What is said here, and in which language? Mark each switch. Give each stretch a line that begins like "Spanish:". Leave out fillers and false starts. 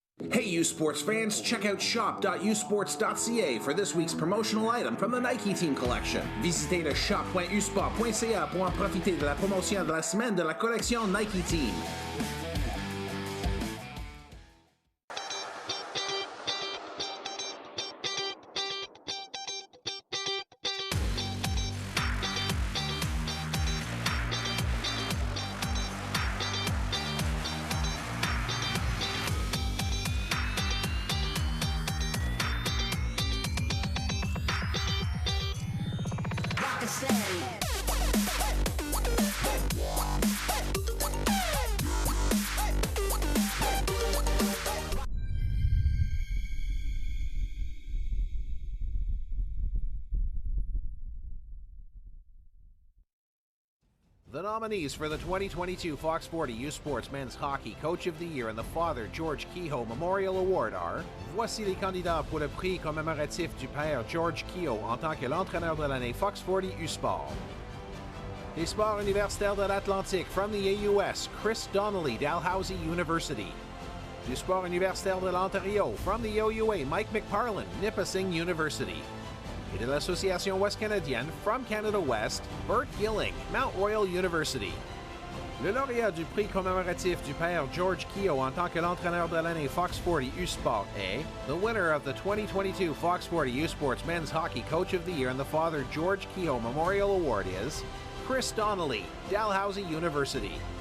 English: Hey U Sports fans, check out shop.usports.ca for this week's promotional item from the Nike Team Collection.
French: Visitez le shop.usport.ca pour en profiter de la promotion de la semaine de la collection Nike Team.
English: The nominees for the 2022 Fox 40 U Sports Men's Hockey Coach of the Year and the Father George Kehoe Memorial Award are...
French: Voici les candidats pour le prix commémoratif du Père George Kehoe en tant que l'entraîneur de l'année Fox 40 U Sport. Des sports universitaires de l'Atlantique
English: from the AUS,
French: Chris Donnelly, Dalhousie University. Du sport universitaire de l'Ontario
English: from the OUA,
French: Mike McParland, Nipissing University. Et de l'Association Ouest Canadienne,
English: from Canada West,
French: Bert Gilling, Mount Royal University. Le lauréat du prix commémoratif du Père George Kehoe en tant que l'entraîneur de l'année Fox 40 U Sport est...
English: The winner of the 2022 Fox 40 U Sports Men's Hockey Coach of the Year and the Father George Kehoe Memorial Award is... Chris Donnelly, Dalhousie University.